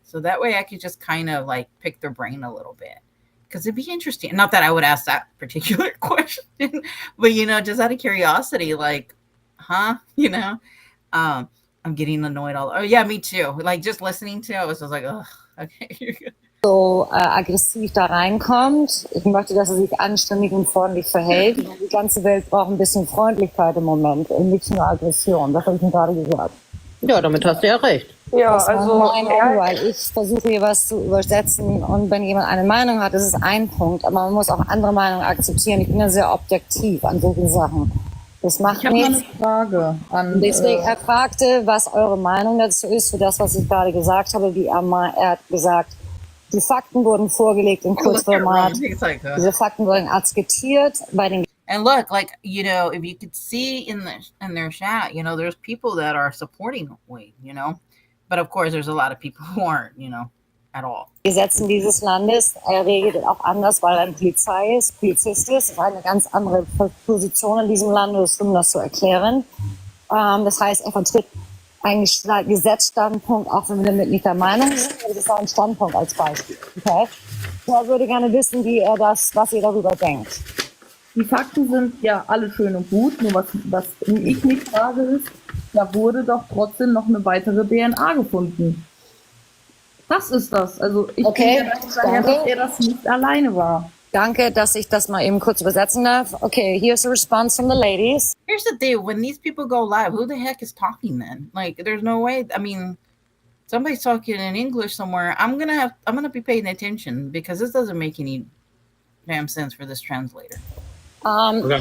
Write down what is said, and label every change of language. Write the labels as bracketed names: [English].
[English] So that way I could just kind of like pick their brain a little bit. Because it'd be interesting. Not that I would ask that particular question, but, just out of curiosity, like, huh? I'm getting annoyed all. Oh, yeah, me too. Like, just listening to it, I was just like, ugh. Okay. [German] So aggressiv da reinkommt. Ich möchte, dass er sich anständig und freundlich verhält. Die ganze Welt braucht ein bisschen Freundlichkeit im Moment und nicht nur Aggression. Das habe ich mir gerade gesagt. Ja, damit hast du ja recht. Ja, das also. Weil ich versuche hier was zu übersetzen und wenn jemand eine Meinung hat, das ist ein Punkt. Aber man muss auch andere Meinungen akzeptieren. Ich bin ja sehr objektiv an solchen Sachen. Das macht ich habe mal eine Frage an. Deswegen, er fragte, was eure Meinung dazu ist, für das, was ich gerade gesagt habe. Er hat gesagt, die Fakten wurden vorgelegt im Kurzformat. Diese Fakten wurden akzeptiert bei den. [English] And look, like, if you could see in their chat, there's people that are supporting Wade, but of course there's a lot of people who aren't, at all. [German] Gesetzen dieses Landes, er regelt auch anders, weil er ein Polizist ist, eine ganz andere Position in diesem Land, um das zu erklären. Das heißt, er vertritt einen Gesetzsstandpunkt, auch wenn wir damit nicht der Meinung sind, aber das ist ein Standpunkt als Beispiel. Okay? Er würde gerne wissen, was ihr darüber denkt. Die Fakten sind ja alle schön und gut, nur was ich mich frage ist, da wurde doch trotzdem noch eine weitere DNA gefunden. Das ist das. Also ich denke daher, dass er das nicht alleine war. Danke, dass ich das mal eben kurz übersetzen darf. [English] Okay, here's a response from the ladies. Here's the deal. When these people go live, who the heck is talking then? Like, there's no way. I mean, somebody's talking in English somewhere. I'm gonna be paying attention because this doesn't make any damn sense for this translator. Okay.